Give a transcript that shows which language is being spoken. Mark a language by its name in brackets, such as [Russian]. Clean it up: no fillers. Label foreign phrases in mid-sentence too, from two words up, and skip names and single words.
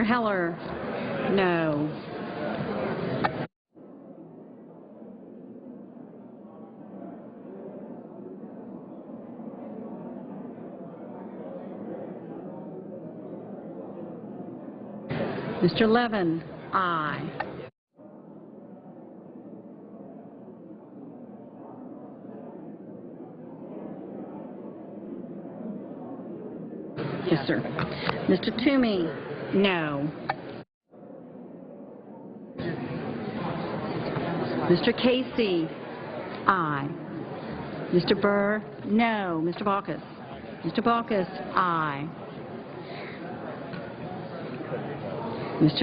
[English] Heller, no. Mr. Levin, aye. Yes, sir. Mr. Toomey, no. Mr. Casey, aye. Mr. Burr, no. Mr. Baucus. Mr. Baucus, aye. Mr.